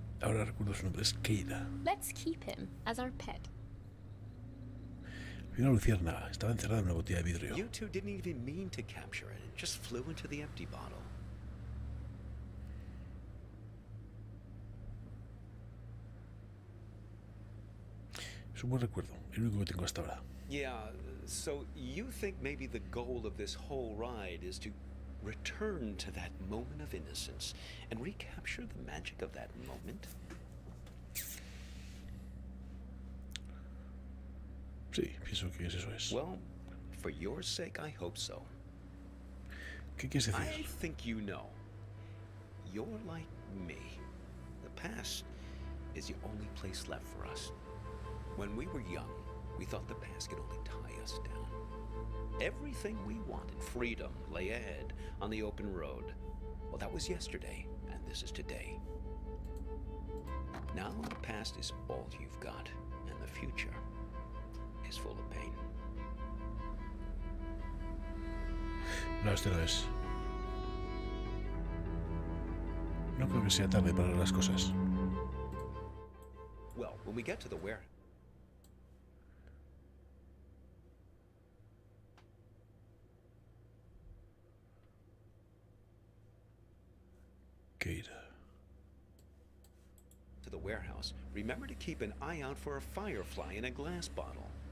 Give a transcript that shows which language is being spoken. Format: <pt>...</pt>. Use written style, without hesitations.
<es>Ahora recuerdo su nombre, es Keira.</es> <en>Let's keep him as our pet.</en> <es>Vi una luciérnaga, estaba encerrada en una botella de vidrio.</es> <en>You two didn't even mean to capture it. It just flew into the empty bottle.</en> <es>Es un buen recuerdo, el único que tengo hasta ahora.</es> <en>Yeah, so you think maybe the goal of this whole ride is to return to that moment of innocence and recapture the magic of that moment?</en> <es>Sí, pienso que eso es.</es> <en>Well, for your sake, I hope so.</en> <es>¿Qué quieres</es> <en>I</en> <es>decir?</es> <en>think you know. You're like me. The past is the only place left for us. When we were young, we thought the past could only tie us down. Everything we wanted, freedom, lay ahead on the open road. Well, that was yesterday, and this is today. Now the past is all you've got, and the future is full of pain.</en> <es>No, este no es. No creo que sea tarde para las cosas.</es> <en>Well, when we get to the warehouse... Keira. to the warehouse, remember to keep an eye out for a firefly in a glass bottle.</en>